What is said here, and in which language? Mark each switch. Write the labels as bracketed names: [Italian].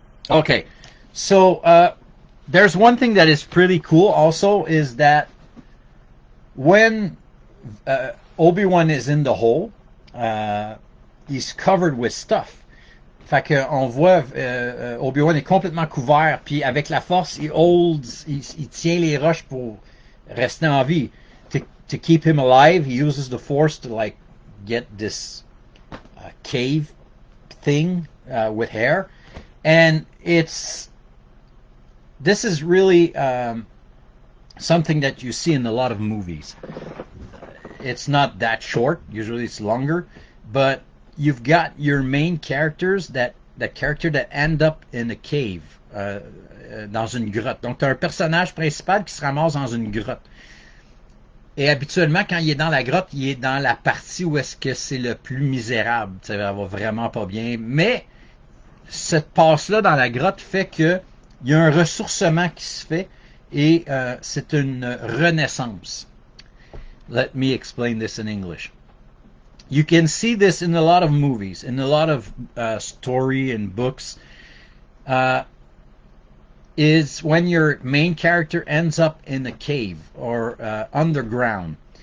[English] Okay, so there's one thing that is pretty cool also is that when Obi-Wan is in the hole, he's covered with stuff. [French] Fait que on voit Obi-Wan est complètement couvert, puis avec la force, il tient les roches pour rester en vie. [English] To keep him alive, he uses the force to like get this cave thing with hair, and this is really something that you see in a lot of movies. It's not that short; usually it's longer, but you've got your main characters that end up in a cave, [French] dans une grotte. Donc, tu as un personnage principal qui se ramasse dans une grotte. Et habituellement, quand il est dans la grotte, il est dans la partie où est-ce que c'est le plus misérable. Ça va vraiment pas bien. Mais cette passe-là dans la grotte fait que il y a un ressourcement qui se fait et c'est une renaissance. [English] Let me explain this in English. You can see this in a lot of movies, in a lot of story and books, is when your main character ends up in a cave or underground.